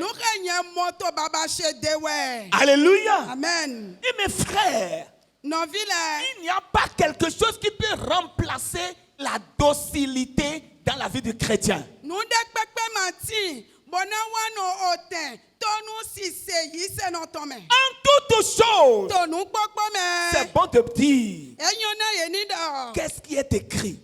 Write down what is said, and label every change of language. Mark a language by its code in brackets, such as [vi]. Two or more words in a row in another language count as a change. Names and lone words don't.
[yo] Nù xe yẹn mọ́tò bàbá ṣe dé wẹ̀. Alléluia. Amen. [fr] Et mes frères, Il n'y a pas quelque chose qui peut remplacer la docilité dans la vie du chrétien. En toutes choses, c'est bon de dire qu'est-ce qui est écrit.